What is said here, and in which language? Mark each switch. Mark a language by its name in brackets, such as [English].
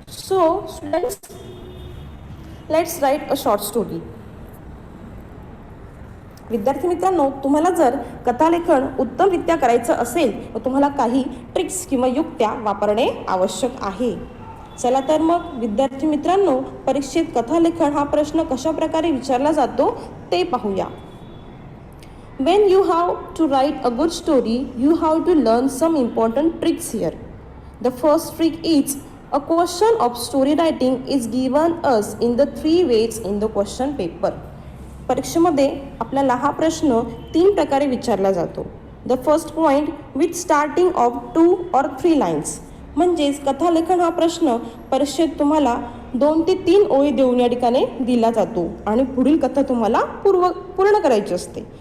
[English] So students, let's write a short story. [Marathi] विद्यार्थी मित्रांनो, तुम्हाला जर कथालेखन उत्तमरित्या करायचं असेल तर तुम्हाला काही ट्रिक्स किंवा युक्त्या वापरणे आवश्यक आहे. चला तर मग विद्यार्थी मित्रांनो, परीक्षेत कथालेखन हा प्रश्न कशा प्रकारे विचारला जातो ते पाहूया. [English] When you have to write a good story, you have to learn some important tricks here. The first trick is a question of story writing is given us in the 3 ways in the question paper. [Marathi] परीक्षेमध्ये आपल्याला हा प्रश्न 3 प्रकारे विचारला जातो. [English] The first point with starting of 2 or 3 lines. [Marathi] म्हणजेच कथालेखन हा प्रश्न परीक्षेत तुम्हाला 2 ते 3 ओळी देऊन या ठिकाणी दिला जातो आणि पुढील कथा तुम्हाला पूर्ण करायची असते.